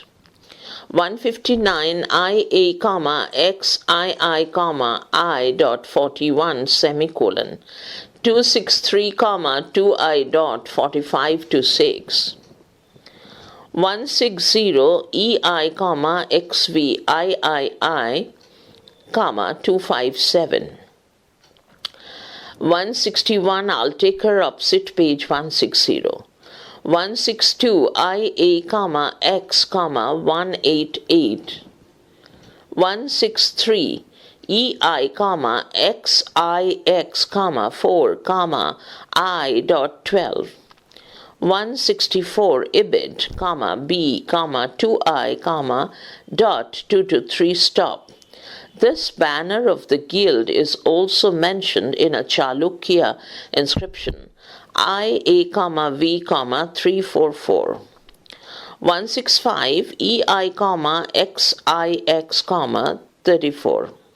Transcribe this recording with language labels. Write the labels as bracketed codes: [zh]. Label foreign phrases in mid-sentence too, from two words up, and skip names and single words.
[en] 159 IA, XII, I dot 41 semicolon 263, 2I dot 45 to 6. 160 EI, XVIII, 257. 161 Altekar opposite, page 160. 162 IA, X, 188. 163 EI, XIX, 4, I dot 12. 164 ibid, B, 2I, dot 2 to 3 stop. This banner of the guild is also mentioned in a Chalukya inscription, IA, V, 344. 165 EI, XIX, 34.